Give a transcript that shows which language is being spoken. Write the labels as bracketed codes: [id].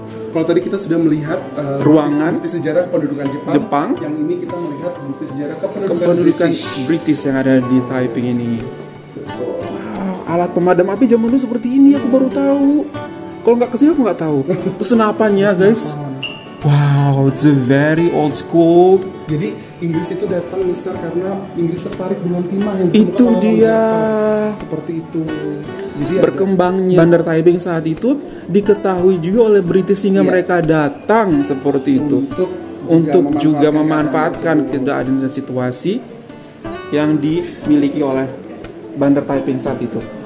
[id] Kalau tadi kita sudah melihat ruangan bukti sejarah pendudukan Jepang, yang ini kita melihat bukti sejarah kependudukan British yang ada di Taiping ini. Wow, alat pemadam api zaman dulu seperti ini aku baru tahu. Kalau nggak kesini aku nggak tahu. Terus senapannya guys. [en] Wow, it's a very old school. [id] Jadi Inggris itu datang, Mister, karena Inggris tertarik dengan timah yang itu dia. Seperti itu. Jadi berkembangnya Bandar Taiping saat itu diketahui juga oleh British sehingga mereka datang seperti itu untuk juga memanfaatkan keadaan situasi yang dimiliki oleh Bandar Taiping saat itu.